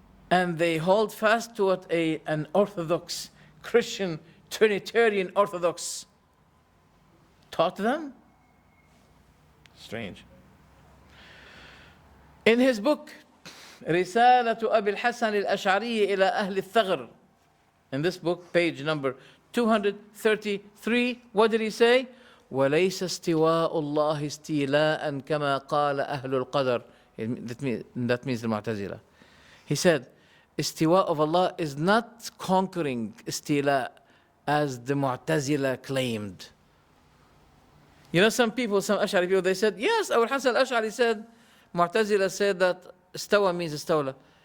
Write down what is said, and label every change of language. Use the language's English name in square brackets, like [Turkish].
[English] And they hold fast to what an Orthodox Christian Trinitarian Orthodox taught them? Strange. In his book, رسالة أبي الحسن الأشعري إلى أهل الثغر, in this book, page number 233, what did he say? [Arabic] وليس استواء الله استيلاء كما قال أهل القدر. [English] That means the Mu'tazila. He said, istiwa of Allah is not conquering istila as the Mu'tazila claimed. You know, some Ash'ari people, they said, yes, Abu Hasan al-Ash'ari said, Mu'tazila said that istawa means istawla.